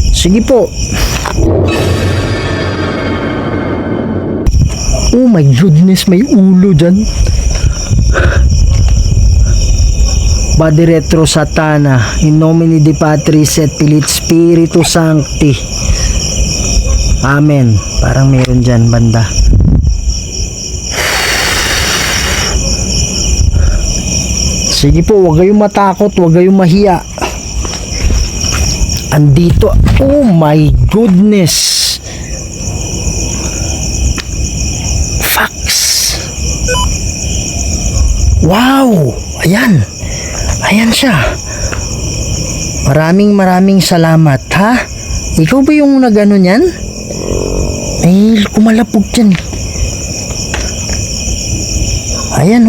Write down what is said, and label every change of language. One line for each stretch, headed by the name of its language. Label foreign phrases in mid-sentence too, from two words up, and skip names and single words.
Filipino: Sige po.
English: Oh my goodness,
Filipino: may ulo dyan.
Latin: Body retro satana, in nomine Dei Patris et Filii Spiritus Sancti. Amen.
Filipino: Parang meron dyan banda. Sige po, huwag kayong matakot, huwag kayong mahiya. Andito,
English: oh my goodness.
Filipino: Fox. Wow, ayan. Ayan siya. Maraming salamat, ha? Ikaw ba yung nagano niyan? Ay, kumalapog dyan. Ayan, oh.